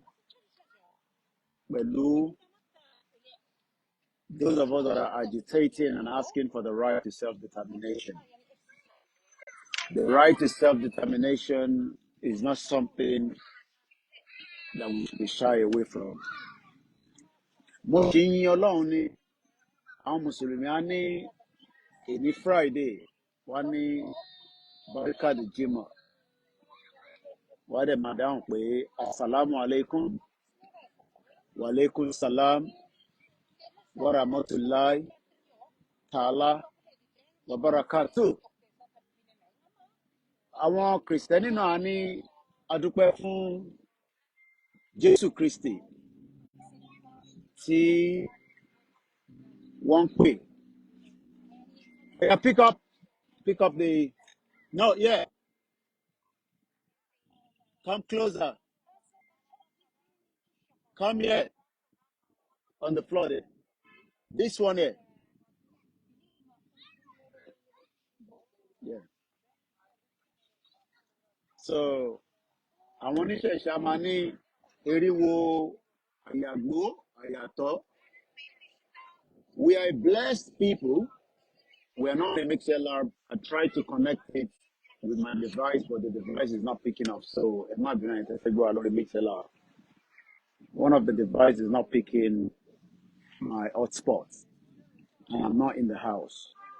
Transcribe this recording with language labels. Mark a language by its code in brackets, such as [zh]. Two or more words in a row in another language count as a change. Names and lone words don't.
[en] But those of us that are agitating and asking for the right to self-determination. The right to self-determination is not something that we should be shy away from. [yo] Mo ṣe yin Ọlọ́run ni àwọn Mùsùlùmí á ní èní Friday wá ní Barikadi Jimoh wá dẹ̀ máa dáhùn pé [ar] السلام عليكم وعليكم السلام ورحمة الله تعالى وبركاته. [yo] Àwọn Kìrìsìtẹ́nì náà ní adúpẹ́ fún Jésù Kristi tí wọ́n ń pè. [en] Yeah, pick up the, no, yeah, come closer, come here on the floor there. This one here, yeah. So, [yo] àwọn oníṣẹ́ ìṣàmà ní eriwo àyàgbó àyàtọ̀. [en] We are a blessed people. We are not a MixLR. I tried to connect it with my device, but the device is not picking up. So it might be nice to go along the MixLR. One of the devices is not picking my hotspot, and I'm not in the house.